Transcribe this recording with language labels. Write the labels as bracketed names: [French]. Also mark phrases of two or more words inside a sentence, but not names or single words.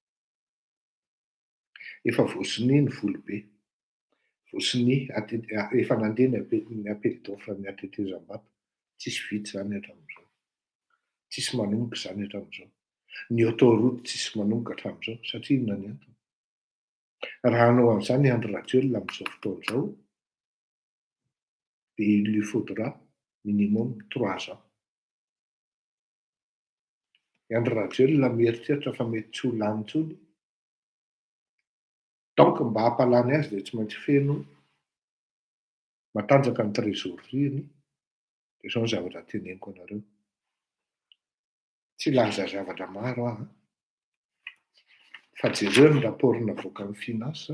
[Malagasy] Efa voasiny ny volobe, voasiny efa nandeha ny [French] appel d'offre [Malagasy] ny atetezam-bato, tsisy vitsy zany hatramin'izao, tsisy manomboka zany hatramin'izao. Ny autoroute tsisy manomboka hatramin'izao satria inona ny antony? Raha hanao an'izany Andry Rajoelina amin'izao fotoana izao, dia [French] il lui faudra minimum 3 ans. [Malagasy] Andry Rajoelina mieritreritra fa mety tsy ho lany intsony. Donc mba hampalany azy dia tsy maintsy feno matanjaka ny trésorerie-ny. Dia izao ny zavatra teneniko anareo. Tsy laza zavatra maro aho, fa jereo ny rapport navoaka ny finance.